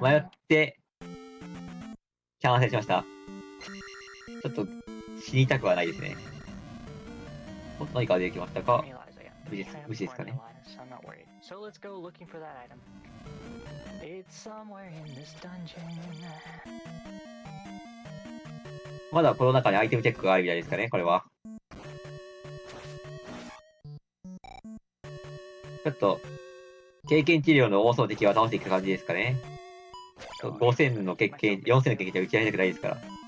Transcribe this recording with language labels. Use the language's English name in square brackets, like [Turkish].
[Japanese] 迷って、キャンセルしました。ちょっと死にたくはないですね。お、何か出てきましたか？ [English] Realize I got [Japanese] 無事ですかね。 [English] so I'm not worried. So let's go looking for that item. It's somewhere in this dungeon. [Japanese] まだこの中にアイテムチェックがあるみたいですかね、これは。ちょっと、経験治療の多そう敵は倒していく感じですかね。 5000の経験、4000の経験じゃ打ち合いたくないですから。